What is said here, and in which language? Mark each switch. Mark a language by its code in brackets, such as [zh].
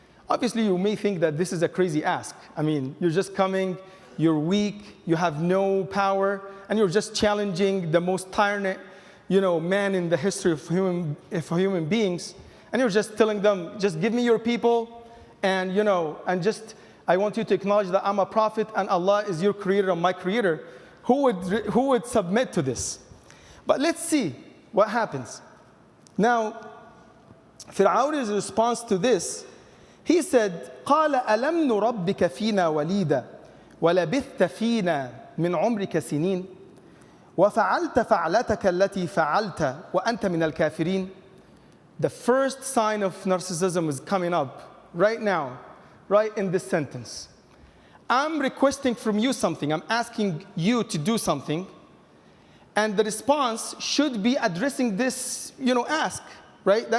[en] Obviously, you may think that this is a crazy ask. I mean, you're just coming, you're weak, you have no power, and you're just challenging the most tyrant, man in the history of human beings. And you're just telling them, just give me your people, and I want you to acknowledge that I'm a prophet and Allah is your creator and my creator. Who would submit to this? But let's see what happens. Now, Pharaoh's response to this, he said, [ar] قَالَ أَلَمْ نُرَبِّكَ فِينَا وَلِيدًا وَلَبِثْتَ فِينَا مِنْ عُمْرِكَ سِنِينَ وَفَعَلْتَ فَعْلَتَكَ الَّتِي فَعَلْتَ وَأَنْتَ مِنَ الْكَافِرِينَ. [en] The first sign of narcissism is coming up right now, right in this sentence. I'm requesting from you something. I'm asking you to do something. And the response should be addressing this, ask, right?